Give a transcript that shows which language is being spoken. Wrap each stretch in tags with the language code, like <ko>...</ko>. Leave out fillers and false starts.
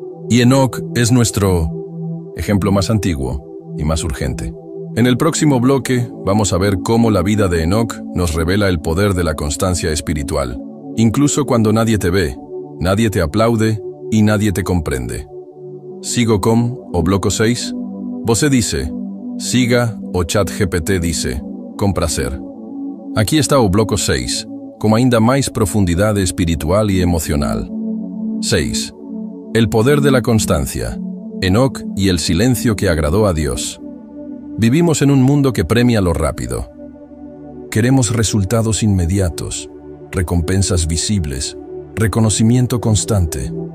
<es>Y Enoc es nuestro ejemplo más antiguo y más urgente. En el próximo bloque vamos a ver cómo la vida de Enoc nos revela el poder de la constancia espiritual, incluso cuando nadie te ve, nadie te aplaude y nadie te comprende.</es> <pt>Sigo com o bloco 6, você dice, siga o ChatGPT dice, com prazer. Aqui está o bloco 6, com ainda mais profundidade espiritual</pt> <es>y emocional.</es> <pt>6.</pt> <es>El poder de la constancia, Enoc y el silencio que agradó a Dios. Vivimos en un mundo que premia lo rápido. Queremos resultados inmediatos, recompensas visibles, reconocimiento constante.</es>